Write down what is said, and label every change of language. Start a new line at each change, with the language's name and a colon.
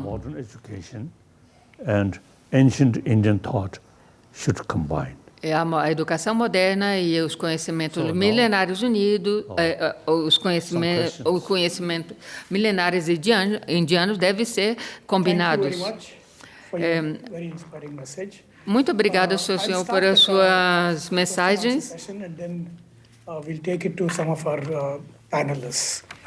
English: Modern education and ancient Indian thought should combine.
Portuguese: A educação moderna e os conhecimentos milenários unidos, os conhecimentos milenares indianos devem ser combinados.
English: Thank you very much for your very inspiring message.
Portuguese: Muito obrigada, senhor, por as suas mensagens.
English: Session, and then we'll take it to some of our panelists.